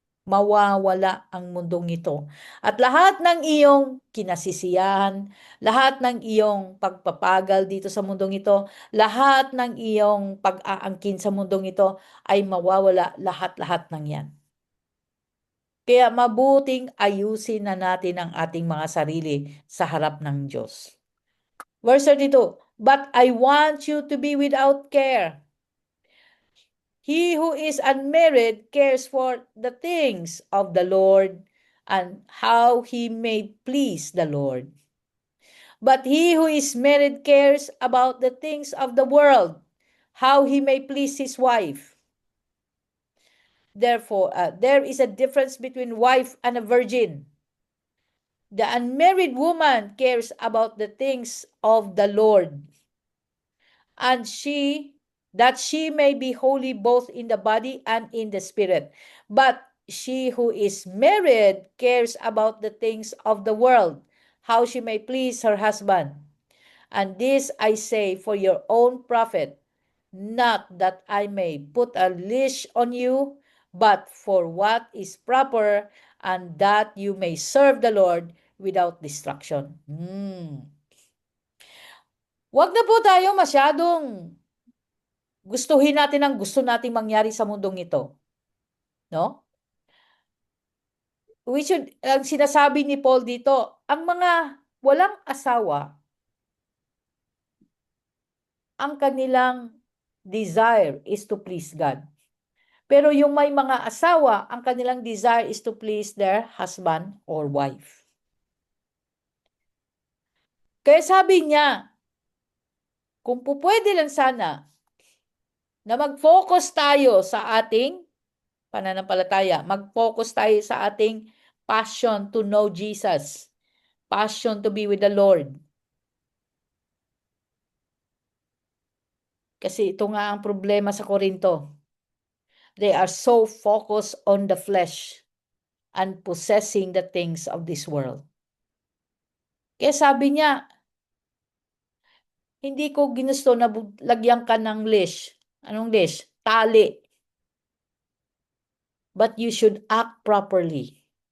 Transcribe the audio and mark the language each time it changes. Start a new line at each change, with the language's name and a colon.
Filipino: mawawala ang mundong ito. At lahat ng iyong kinasisiyahan, lahat ng iyong pagpapagal dito sa mundong ito, lahat ng iyong pag-aangkin sa mundong ito ay mawawala lahat-lahat ng yan. Kaya mabuting ayusin na natin ang ating mga sarili sa harap ng Diyos.
English: Verse 32, but I want you to be without care. He who is unmarried cares for the things of the Lord and how he may please the Lord. But he who is married cares about the things of the world, how he may please his wife. Therefore, there is a difference between wife and a virgin. The unmarried woman cares about the things of the Lord, and that she may be holy both in the body and in the spirit. But she who is married cares about the things of the world, how she may please her husband. And this I say for your own profit, not that I may put a leash on you, but for what is proper, and that you may serve the Lord without distraction.
Filipino: Huwag na po tayo masyadong gustuhin natin ang gusto nating mangyari sa mundong ito. No? Ang sinasabi ni Paul dito, ang mga walang asawa, ang kanilang
English: desire is to please God.
Filipino: Pero yung may mga asawa, ang kanilang
English: desire is to please their husband or wife.
Filipino: Kaya sabi niya, kung pupwede lang sana na mag-focus tayo sa ating pananampalataya, mag-focus tayo sa ating
English: passion to know Jesus, passion to be with the Lord.
Filipino: Kasi ito nga ang problema sa Korinto.
English: They are so focused on the flesh and possessing the things of this world.
Filipino: Kaya sabi niya, hindi ko ginusto na lagyan ka ng leash. Anong leash? Tali.
English: But you should act properly.